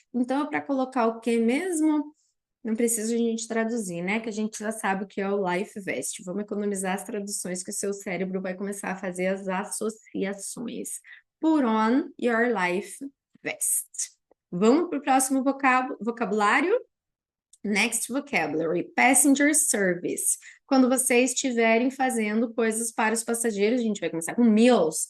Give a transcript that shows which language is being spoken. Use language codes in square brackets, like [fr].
[pt] Então, é para colocar o que mesmo? Não precisa a gente traduzir, né? Que a gente já sabe o que é o life vest. Vamos economizar as traduções que o seu cérebro vai começar a fazer as associações. [en] Put on your life vest. [pt] Vamos para o próximo vocabulário? [en] Next vocabulary, passenger service. [pt] Quando vocês estiverem fazendo coisas para os passageiros, a gente vai começar com meals.